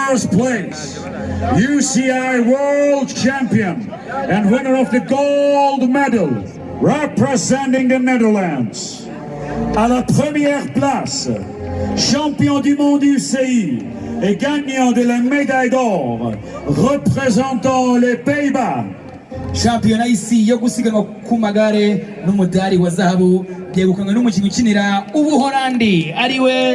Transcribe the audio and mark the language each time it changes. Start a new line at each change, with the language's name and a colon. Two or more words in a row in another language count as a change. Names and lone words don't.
English: place, UCI World Champion and winner of the gold medal, representing the Netherlands.
French: À la première place, champion du monde UCI et gagnant de la médaille d'or, représentant les Pays-Bas.
Kinyarwanda: shampiyona y'isi yo gusiganwa ku magare n'umudari wa zahabu byegukanwe n'umukinnyi ukinira Ubuholandi ariwe